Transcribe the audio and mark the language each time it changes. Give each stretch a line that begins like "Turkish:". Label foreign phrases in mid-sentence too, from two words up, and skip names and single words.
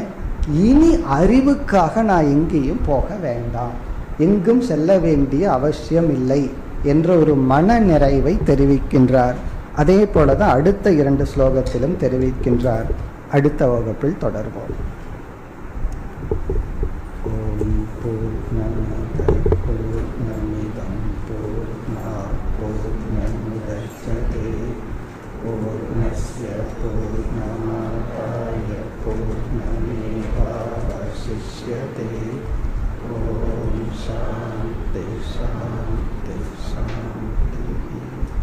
Tamil: இனி அறிவுக்காக நான் எங்கேயும் போக வேண்டாம், எங்கும் செல்ல வேண்டிய அவசியம் இல்லை என்ற ஒரு மன நிறைவை தெரிவிக்கின்றார். அதே போலதான் அடுத்த 2 ஸ்லோகத்திலும் தெரிவிக்கின்றார். அடுத்த வகுப்பில் தொடர்வோம்.
Sanskrit: ॐ पूर्णमदः पूर्णमिदं पूर्णात् पूर्णमुदच्यते पूर्णस्य पूर्णमादाय पूर्णमेवावशिष्यते. ॐ शान्ति शान्ति शान्ति.